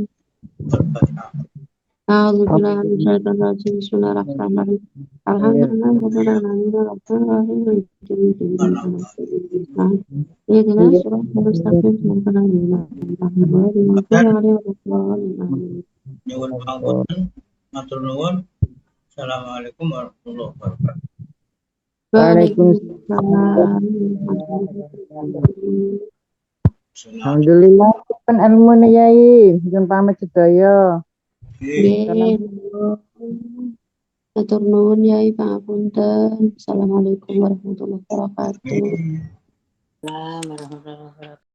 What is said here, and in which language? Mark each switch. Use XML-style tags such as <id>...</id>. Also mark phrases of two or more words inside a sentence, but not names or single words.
<ar>الفاتحة أعوذ بالله من الشيطان الرجيم بسم الله الرحمن الرحيم الحمد لله رب العالمين الرحمن الرحيم اهدنا الصراط المستقيم صراط الذين أنعمت عليهم غير المغضوب عليهم ولا الضالين</ar> <jv>nyuwun pangapunten matur nuwun</jv> <ar>السلام عليكم ورحمة الله وبركاته Waalaikumsalam.</ar> <jv>Alhamdulillah kan ilmu nih Yai. Jumpa pamit sedaya. Nggih, matur nuwun Yai pangapunten.</jv> <ar>السلام عليكم ورحمة الله وبركاته. Amin. السلام عليكم ورحمة الله وبركاته.</ar>